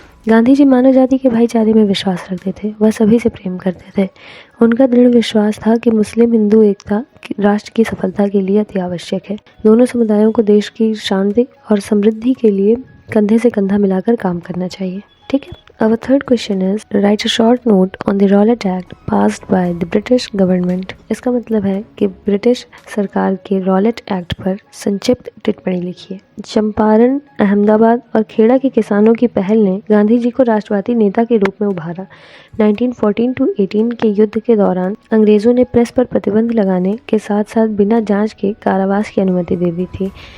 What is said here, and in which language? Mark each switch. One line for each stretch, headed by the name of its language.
Hindi: गांधी जी मानव जाति के भाईचारे में विश्वास रखते थे। वह सभी से प्रेम करते थे। उनका दृढ़ विश्वास था कि मुस्लिम हिंदू एकता राष्ट्र की सफलता के लिए अति आवश्यक है। दोनों समुदायों को देश की शांति और समृद्धि के लिए कंधे से कंधा मिलाकर काम करना चाहिए। ठीक है।
English: Our third question is, write a short note on the Rowlatt Act passed by the British government.
Hindi: इसका मतलब है कि ब्रिटिश सरकार के रॉलेट एक्ट पर संक्षिप्त टिप्पणी लिखिए। चंपारण, अहमदाबाद और खेड़ा के किसानों की पहल ने गांधी जी को राष्ट्रवादी नेता के रूप में उभारा। 1914-18 के युद्ध के दौरान अंग्रेजों ने प्रेस पर प्रतिबंध लगाने के साथ साथ बिना जांच के कारावास की अनुमति दे दी थी।